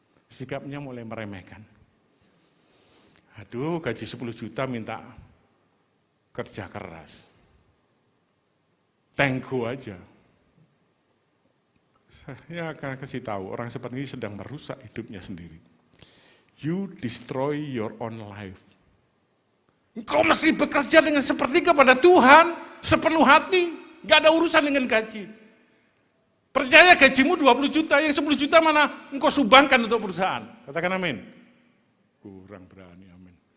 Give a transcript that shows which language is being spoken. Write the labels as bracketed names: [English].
[Indonesian] Sikapnya mulai meremehkan. Aduh, gaji 10 juta minta kerja keras. Tenggo aja. Saya akan kasih tahu, orang seperti ini sedang merusak hidupnya sendiri. [English] You destroy your own life. [Indonesian] Engkau mesti bekerja dengan seperti kepada Tuhan, sepenuh hati, gak ada urusan dengan gaji. Percaya gajimu 20 juta, yang 10 juta mana engkau sumbangkan untuk perusahaan. Katakan amin. Kurang berani, amin.